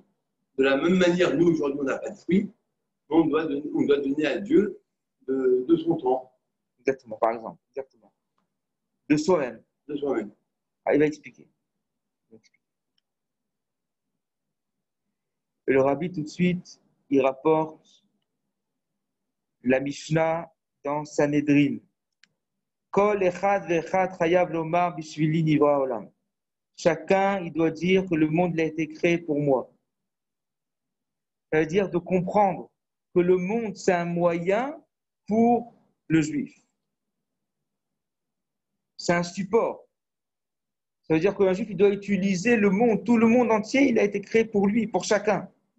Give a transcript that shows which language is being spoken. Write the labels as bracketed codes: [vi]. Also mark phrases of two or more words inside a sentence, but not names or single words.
[fr] De la même manière, nous, aujourd'hui, on n'a pas de fruits. On doit donner à Dieu de son temps. Exactement, par exemple. Exactement. De soi-même. De soi-même. Ah, il va expliquer. Et le Rabbi, tout de suite, il rapporte la Mishnah dans Sanhedrin. [he] כל אחד ואחד חייב לומר בשבילי נברא עולם. [fr] Chacun, il doit dire que le monde a été créé pour moi. Ça veut dire de comprendre que le monde, c'est un moyen pour le juif. C'est un support. Ça veut dire qu'un juif, il doit utiliser le monde, tout le monde entier, il a été créé pour lui, pour chacun.